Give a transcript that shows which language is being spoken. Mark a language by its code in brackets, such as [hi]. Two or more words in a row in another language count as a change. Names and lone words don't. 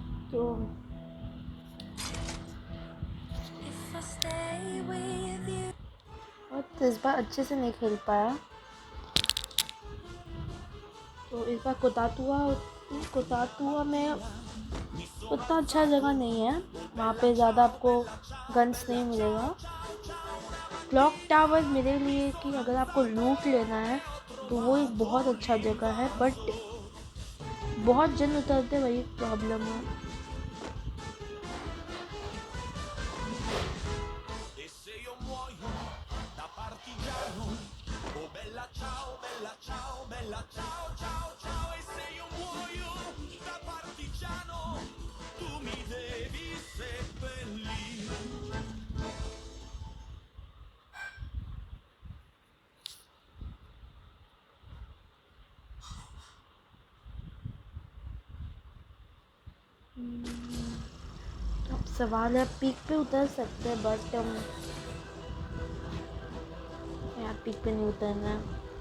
[hi] तो [en] If I stay with you. [hi] और तो इस बार अच्छे से नहीं खेल पाया, तो इस बार कोतातुआ में उतना अच्छा जगह नहीं है, वहाँ पे ज़्यादा आपको गन्स नहीं मिलेगा। क्लॉक टावर मेरे लिए कि अगर आपको लूट लेना है तो वो एक बहुत अच्छा जगह है, बट बहुत जन उतरते, वही प्रॉब्लम है। [it] E se io muoio da partigiano, oh bella ciao, bella ciao, bella ciao, ciao, ciao. E se io muoio da partigiano, tu mi devi seppellire. [hi] अब सवाल है, पीक पे उतर सकते हैं, बट यार पीक पे नहीं उतरना है।